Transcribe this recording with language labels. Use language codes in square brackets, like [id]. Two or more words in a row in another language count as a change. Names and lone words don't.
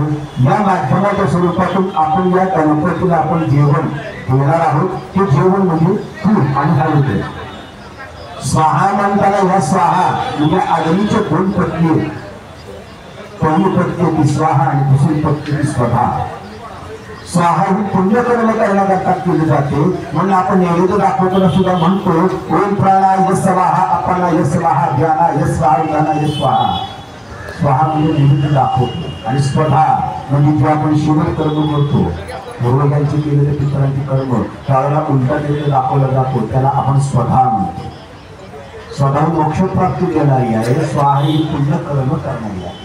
[mr] या माध्यमाच्या स्वरूपातून आपण या गणपतीला आपण जेवण देणार आहोत। ते जेवण म्हणजे तूप आणि हळद। स्वाहा म्हणताना या स्वाहा म्हणजे अग्नीचे दोन पत्नी, पहिली पत्नी स्वाहा आणि दुसरी पत्नी स्वधा। स्वाहा ही पुण्यकर्म करण्याकरता केली जाते म्हणून आपण नैवेद्य दाखवताना सुद्धा म्हणतो [sa] ओम प्राणाय स्वाहा अपानाय स्वाहा ध्यानाय स्वाहा उदानाय स्वाहा। [mr] स्वाहा म्हणजे नैवेद्य दाखवतो आणि स्वधा म्हणजे जे आपण शिवण कर्म करतो पूर्वजांची केलेले पितरांची कर्म त्यावेळेला उलटा नैवेद्य दाखवला जातो त्याला आपण स्वधा म्हणतो। स्वधा मोक्षप्राप्ती देणारी आहे। स्वाहा ही पुण्यकर्म करणारी आहे।